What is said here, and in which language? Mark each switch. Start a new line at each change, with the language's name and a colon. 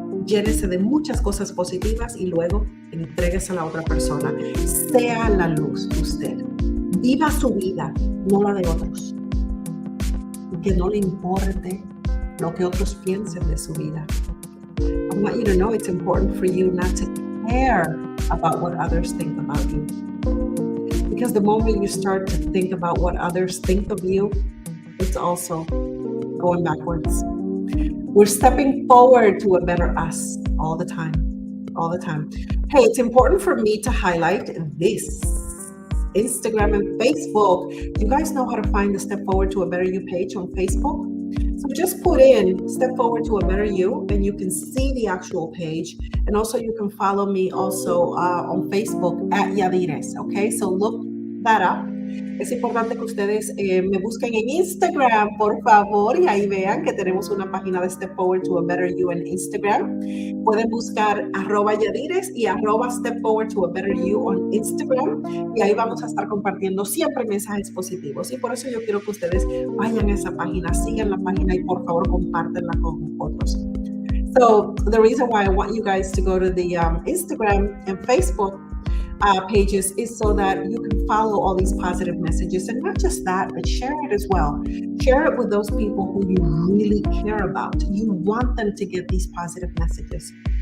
Spanish: llénese de muchas cosas positivas y luego entréguese a la otra persona. Sea la luz usted. Viva su vida, no la de otros. Y que no le importe lo que otros piensen de su vida.
English: I want you to know it's important for you not to care about what others think about you. Because the moment you start to think about what others think of you, it's also going backwards. We're stepping forward to a better us all the time. Hey, it's important for me to highlight this. Instagram and Facebook. You guys know how to find the Step Forward to a Better You page on Facebook? So just put in Step Forward to a Better You and you can see the actual page. And also you can follow me also on Facebook at Yadires, okay? So look that up.
Spanish: Es importante que ustedes me busquen en Instagram, por favor, y ahí vean que tenemos una página de Step Forward to a Better You en Instagram. Pueden buscar @Yadires y @Step Forward to a Better You en Instagram, y ahí vamos a estar compartiendo siempre mensajes positivos. Y por eso yo quiero que ustedes vayan a esa página, sigan la página y por favor compártenla con otros.
English: So the reason why I want you guys to go to the Instagram and Facebook pages is so that you can follow all these positive messages, and not just that, but share it as well. Share it with those people who you really care about. You want them to get these positive messages.